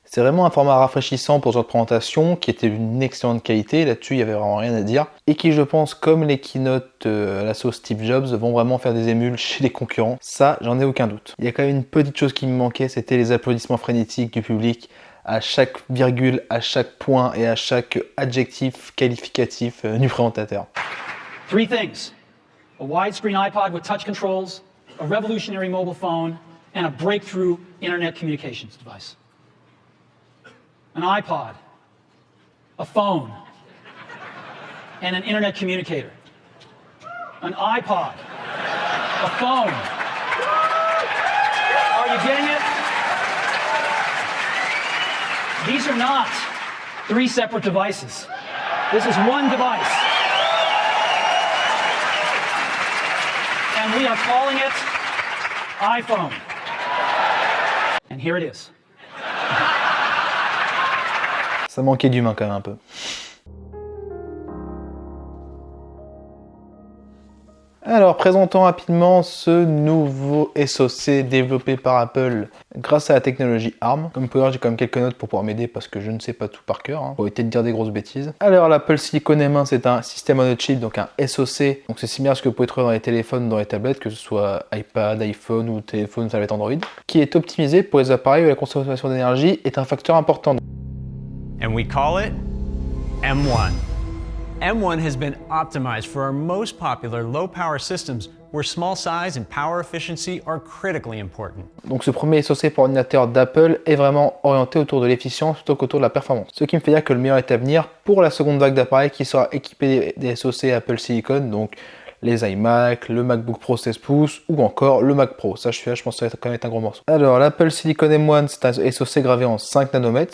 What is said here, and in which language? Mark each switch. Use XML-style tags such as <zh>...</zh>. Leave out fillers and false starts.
<fr>C'est vraiment un format rafraîchissant pour cette présentation qui était d'une excellente qualité, là-dessus il n'y avait vraiment rien à dire, et qui je pense comme les keynotes à la sauce Steve Jobs vont vraiment faire des émules chez les concurrents, ça j'en ai aucun doute. Il y a quand même une petite chose qui me manquait, c'était les applaudissements frénétiques du public à chaque virgule, à chaque point et à chaque adjectif qualificatif du présentateur.</fr> <en>Three things: a widescreen iPod with touch controls, a revolutionary mobile phone, and a breakthrough internet communications device. An iPod, a phone, and an internet communicator. An iPod, a phone. Are you getting it? These are not three separate devices. This is one device. And we are calling it iPhone. And here it is.</en> <fr>Ça manquait d'humain quand même un peu. Alors, présentons rapidement ce nouveau SoC développé par Apple grâce à la technologie ARM. Comme vous pouvez voir, j'ai quand même quelques notes pour pouvoir m'aider parce que je ne sais pas tout par cœur. Pour éviter de dire des grosses bêtises. Alors, l'Apple Silicon M1, c'est un système on a chip, donc un SoC. Donc c'est similaire à ce que vous pouvez trouver dans les téléphones, dans les tablettes, que ce soit iPad, iPhone ou téléphone, tablette Android, qui est optimisé pour les appareils où la consommation d'énergie est un facteur important.</fr> <en>And we call it M1. M1 has been optimized for our most popular low-power systems where small size and power efficiency are critically important.</en> <fr>Donc ce premier SoC pour ordinateur d'Apple est vraiment orienté autour de l'efficience plutôt qu'autour de la performance. Ce qui me fait dire que le meilleur est à venir pour la seconde vague d'appareils qui sera équipée des SoC Apple Silicon, donc les iMac, le MacBook Pro 16 pouces ou encore le Mac Pro. Ça, je pense que ça va quand même être un gros morceau. Alors, l'Apple Silicon M1, c'est un SoC gravé en 5 nanomètres.</fr>